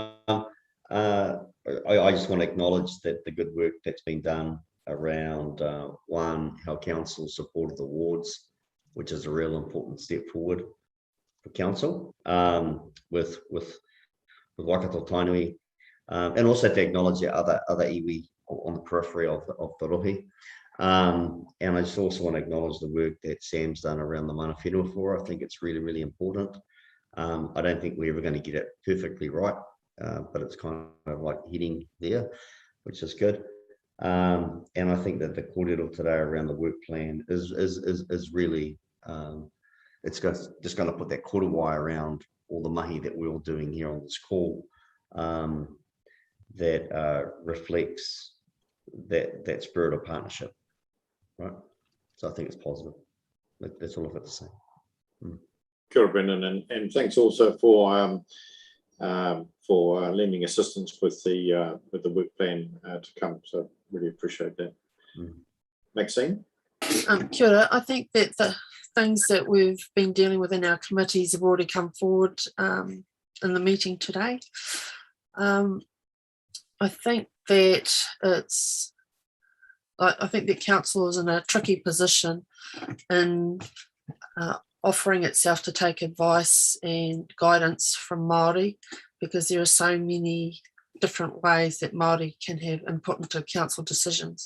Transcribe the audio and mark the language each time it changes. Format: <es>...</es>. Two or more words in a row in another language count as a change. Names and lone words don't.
<en>I just want to acknowledge that the good work that's been done around one, how council supported the wards, which is a real important step forward for council with Waikato Tainui, and also to acknowledge the other iwi on the periphery of the rohe. And I just also want to acknowledge the work that Sam's done around the</en> <mi>mana whenua</mi> <en>for. I think it's really, really important. I don't think we're ever going to get it perfectly right, but it's kind of like heading there, which is good. And I think that the kōrero today around the work plan is really, it's just going to put that korowai around all the mahi that we're all doing here on this call, that reflects that spirit of partnership, right? So I think it's positive. That's all I've got to say.</en> <mi>Kia ora,</mi> <en>Brendan, and thanks also for lending assistance with the work plan to come. So really appreciate that. Maxine?</en> <mi>Kia ora.</mi> <en>I think that the things that we've been dealing with in our committees have already come forward in the meeting today. I think that I think that council is in a tricky position in offering itself to take advice and guidance from Māori, because there are so many different ways that Māori can have input into council decisions.</en>